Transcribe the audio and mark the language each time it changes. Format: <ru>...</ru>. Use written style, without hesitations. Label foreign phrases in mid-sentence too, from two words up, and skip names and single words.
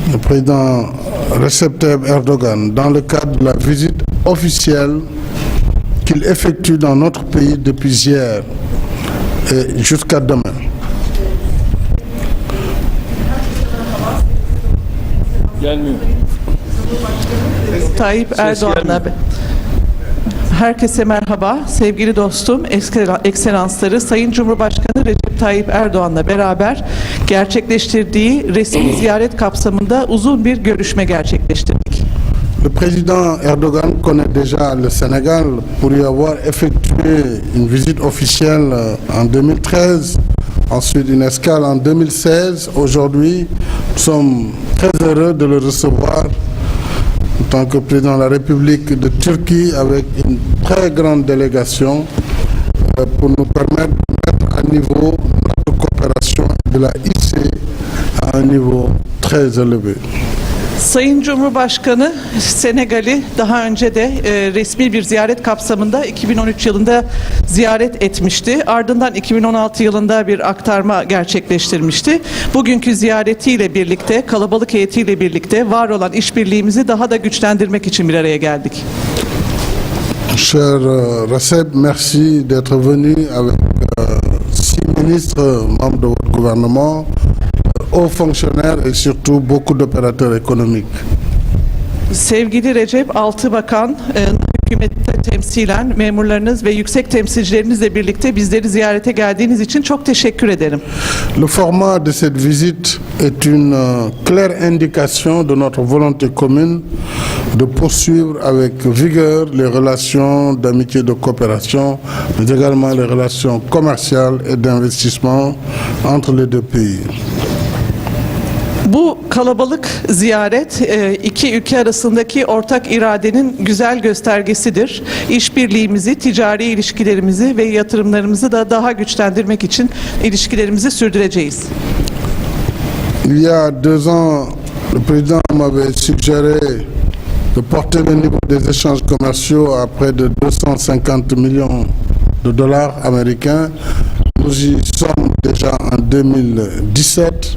<fr>président Recep Tayyip Erdogan, dans le cadre de la visite officielle qu'il effectue dans notre pays depuis hier et jusqu'à demain.</fr> <tr>Tayyip Erdoğan'la herkese merhaba. Sevgili dostum, ekselansları Sayın Cumhurbaşkanı Recep Tayyip Erdoğan'la beraber gerçekleştirdiği resmi ziyaret kapsamında uzun bir görüşme gerçekleştirdik.</tr> <fr>Le président Erdogan connaît déjà le Sénégal pour y avoir effectué une visite officielle en 2013, ensuite une escale en 2016. Aujourd'hui, nous sommes très heureux de le recevoir en tant que président de la République de Turquie avec une très grande délégation pour nous permettre de mettre à niveau notre coopération et de la hisser à un niveau très élevé.</fr> <tr>Sayın Cumhurbaşkanı Senegal'i daha önce de resmi bir ziyaret kapsamında 2013 yılında ziyaret etmişti. Ardından 2016 yılında bir aktarma gerçekleştirmişti. Bugünkü ziyaretiyle birlikte, kalabalık heyetiyle birlikte var olan işbirliğimizi daha da güçlendirmek için bir araya geldik.</tr> <fr>Cher Recep, merci d'être venu avec 6 ministres membres de votre gouvernement, hauts fonctionnaires et surtout beaucoup d'opérateurs économiques.</fr> <tr>Sevgili Recep, 6 bakan, hükümette temsilen memurlarınız ve yüksek temsilcilerinizle birlikte bizleri ziyarete geldiğiniz için çok teşekkür ederim.</tr> <fr>Le format de cette visite est une claire indication de notre volonté commune de poursuivre avec vigueur les relations d'amitié et de coopération, mais également les relations commerciales et d'investissement entre les deux pays.</fr> <tr>Bu kalabalık ziyaret iki ülke arasındaki ortak iradenin güzel göstergesidir. İşbirliğimizi, ticari ilişkilerimizi ve yatırımlarımızı da daha güçlendirmek için ilişkilerimizi sürdüreceğiz.</tr> <fr>Il y a 2 ans, le président m'avait suggéré de porter le niveau des échanges commerciaux à près de 250 millions de dollars américains. Nous y sommes déjà en 2017.</fr>